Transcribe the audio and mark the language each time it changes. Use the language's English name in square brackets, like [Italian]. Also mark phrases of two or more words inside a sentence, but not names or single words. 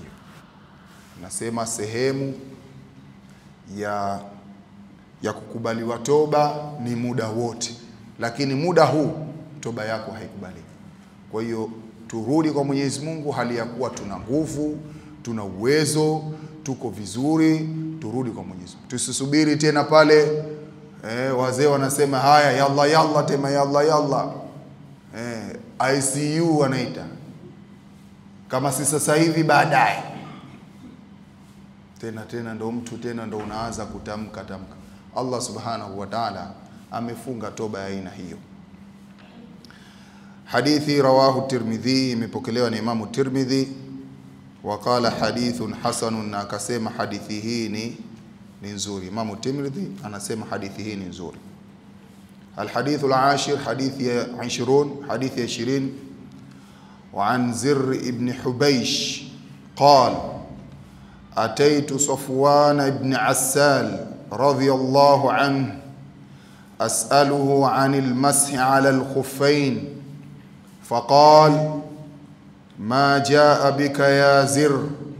[Swahili] Nasema sehemu ya kukubaliwa toba ni muda wote, lakini muda huu toba yako haikubaliki. Kwa hiyo turudi kwa Mwenyezi Mungu hali ya kuwa tuna nguvu, tuna uwezo, tuko vizuri, turudi kwa Mwenyezi Mungu. Tusisubiri tena pale wazee wanasema haya [Arabic] يلا يلا [Swahili] tema [Arabic] يلا يلا. [Swahili] ICU wanaita. Kama si sasa hivi baadaye. Tena ndo mtu tena ndo unaanza kutamka. [Arabic] الله سبحانه وتعالى [Swahili] amefunga toba ya aina hiyo. Hadithi rawahu Tirmidhi, imepokelewa na Imamu Tirmidhi, [Arabic] وقال حديث حسن, [Swahili] na akasema hadithi hii ni nzuri. Imamu Tirmidhi anasema hadithi hii ni nzuri. [Arabic] الحديث العاشر حديث 20 وعن زر ابن حبيش قال أتيت صفوان بن عسال رضي الله عنه أسأله عن المسح على الخفين فقال ما جاء بك يا زر؟